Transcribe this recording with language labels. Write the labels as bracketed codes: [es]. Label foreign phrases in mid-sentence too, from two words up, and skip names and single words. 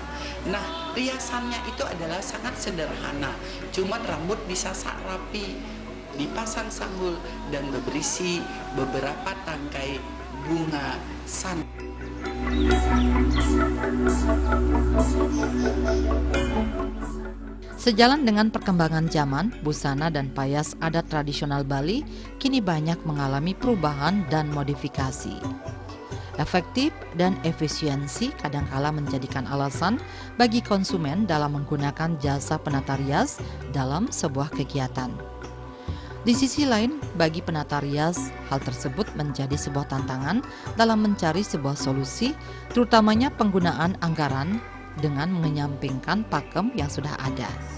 [id] Nah, riasannya itu adalah sangat sederhana, cuma rambut disasak rapi, dipasang sanggul, dan berisi beberapa tangkai bunga sandat. Sejalan dengan perkembangan zaman, busana dan payas adat tradisional Bali kini banyak mengalami perubahan dan modifikasi. Efektif dan efisiensi kadangkala menjadikan alasan bagi konsumen dalam menggunakan jasa penata rias dalam sebuah kegiatan. Di sisi lain, bagi penata rias, hal tersebut menjadi sebuah tantangan dalam mencari sebuah solusi, terutamanya penggunaan anggaran dengan menyampingkan pakem yang sudah ada.